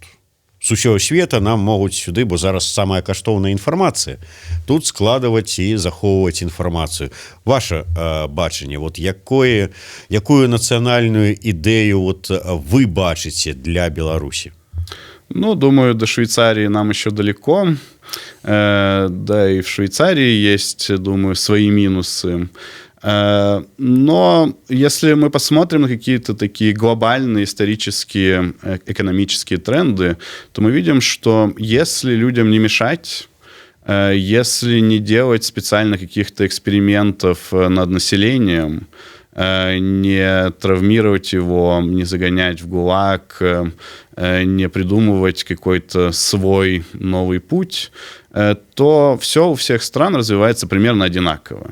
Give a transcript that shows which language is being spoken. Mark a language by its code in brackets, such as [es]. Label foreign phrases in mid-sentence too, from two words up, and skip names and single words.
[be] З усёго света нам могуць сюды, бо зараз самая каштоўная інфармацыя, тут складваць і захоўваць інфармацыю. Ваше бачанне, вот якую нацыянальную ідэю вот вы бачыце для Беларусі? Ну, [ru] думаю, до Швейцарии нам еще далеко. Да, и в Швейцарии есть, думаю, свои минусы. Но если мы посмотрим на какие-то такие глобальные исторические, экономические тренды, то мы видим, что если людям не мешать, если не делать специально каких-то экспериментов над населением, не травмировать его, не загонять в ГУЛАГ, не придумывать какой-то свой новый путь, то все у всех стран развивается примерно одинаково.